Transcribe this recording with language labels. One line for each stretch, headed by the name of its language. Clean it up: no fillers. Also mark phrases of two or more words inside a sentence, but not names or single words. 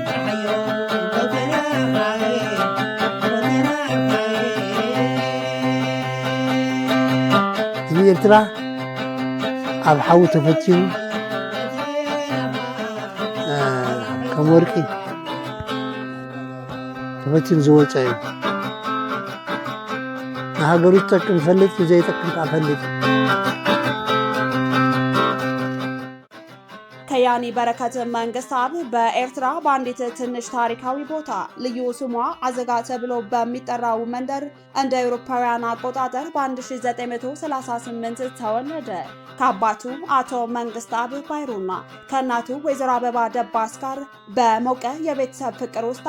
Tigrinya: ህዝቢ ኤርትራ ኣብ ሓዊ ተፈቲኑ ከም ወርቂ ተፈቲኑ ዝወፀ እዩ። ንሃገሩ ዝጠቅም ፈልጥ ዘይጠቅም ከዓ ፈልጥ።
Amharic: ከያኒ በረከት መንግስታብ በኤርትራ በአንዲት ትንሽ ታሪካዊ ቦታ ልዩ ስሟ አዘጋ ተብሎ በሚጠራው መንደር እንደ አውሮፓውያን አቆጣጠር በ1938 ተወለደ። ከአባቱ አቶ መንግስታብ ባይሩና ከእናቱ ወይዘሮ አበባ ደባስ ጋር በሞቀ የቤተሰብ ፍቅር ውስጥ